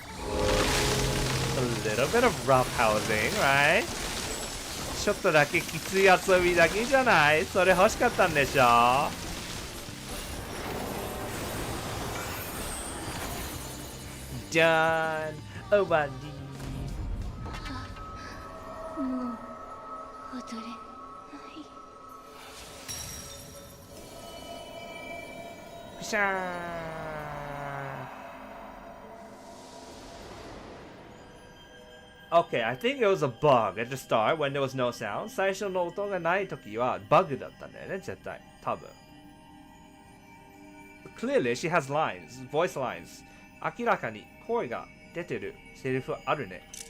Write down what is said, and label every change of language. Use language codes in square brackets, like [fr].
[en] A little bit of roughhousing, right? [ja] ちょっとだけきつい遊びだけじゃない？それ欲しかったんでしょ？じゃーん、終わり。もう踊れない。ピシャーン。 [en] Okay, I think it was a bug at the start when there was no sound. [ja] 最初の音がないときはバグだったんだよね、絶対。多分。 [en] Clearly, she has lines, voice lines. [ja] 明らかに声が出てるセリフあるね。